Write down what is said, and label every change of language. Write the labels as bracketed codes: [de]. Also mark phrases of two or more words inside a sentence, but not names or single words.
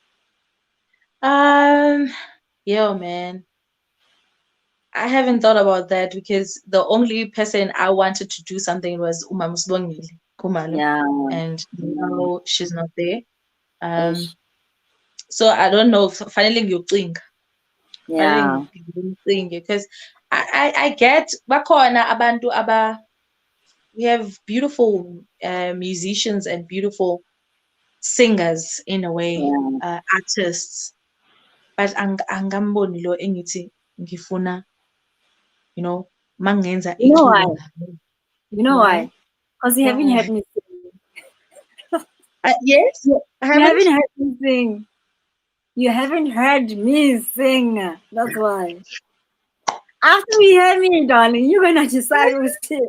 [en] Yo, man, I haven't thought about that, because the only person I wanted to do something was Uma Musbongile Kumalo, and now she's not there. So I don't know. Finally, you think. Because I get [nd] bakhona abantu [en] we have beautiful musicians and beautiful singers in a way, artists, but [nd] angamboni lo engithi ngifuna, [en] you know, mangenza you know why? You know why? Because you haven't heard me sing. Yes, you haven't heard me sing. You haven't heard me sing. That's why. After you hear me, darling, you're gonna decide who's it.